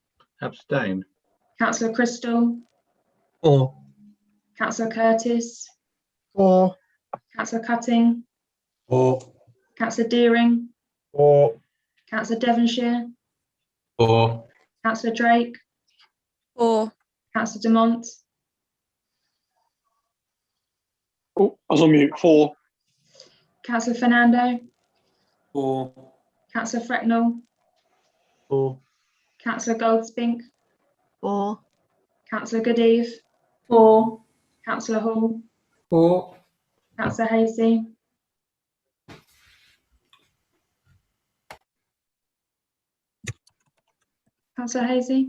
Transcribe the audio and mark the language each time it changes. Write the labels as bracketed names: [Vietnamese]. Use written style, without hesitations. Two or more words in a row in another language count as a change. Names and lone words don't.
[English] Abstain. Councillor Crystal, 4. Councillor Curtis, 4. Councillor Cutting, 4. Councillor Deering, 4. Councillor Devonshire, 4. Councillor Drake, 4. Councillor Dumont, Oh, I was on mute. 4. Councillor Fernando, 4. Councillor Frecknell, 4. Councillor Goldspink, 4. Councillor Goodeve, 4. Councillor Hall, 4. Councillor Hasey, Councillor Hasey,